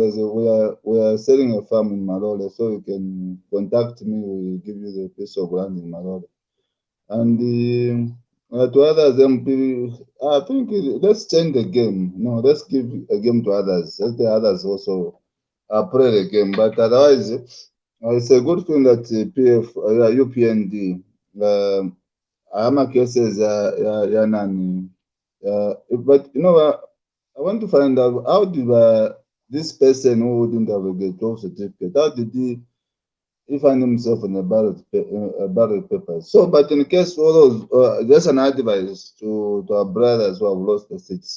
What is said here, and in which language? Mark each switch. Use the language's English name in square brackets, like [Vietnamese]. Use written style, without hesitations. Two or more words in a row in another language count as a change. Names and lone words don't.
[English] We are selling a farm in Malole, so you can contact me. We will give you the piece of land in Malole. And to others, I think let's change the game. No, let's give a game to others. Let the others also play the game. But otherwise, it's a good thing that UPND. [Bemba] Ama cases nani. [English] But you know. I want to find out how did this person who wouldn't have a Get-12 certificate, how did he find himself in a ballot paper? So, but in case all those, just an advice to our brothers who have lost the seats.